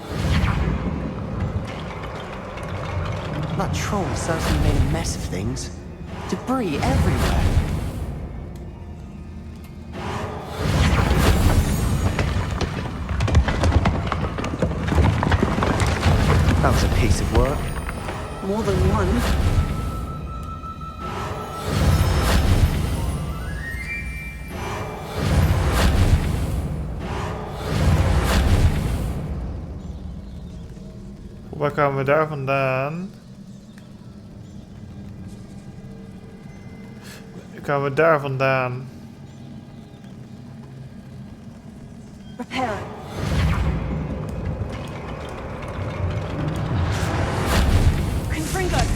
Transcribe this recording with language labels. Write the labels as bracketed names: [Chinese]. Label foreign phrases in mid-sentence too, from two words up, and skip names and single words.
[English] That troll certainly made a mess of things. Debris everywhere. That was a piece of work. More than one. [Dutch] Waar komen we daar vandaan? Komen we daar vandaan? [English] Repair. Confringo.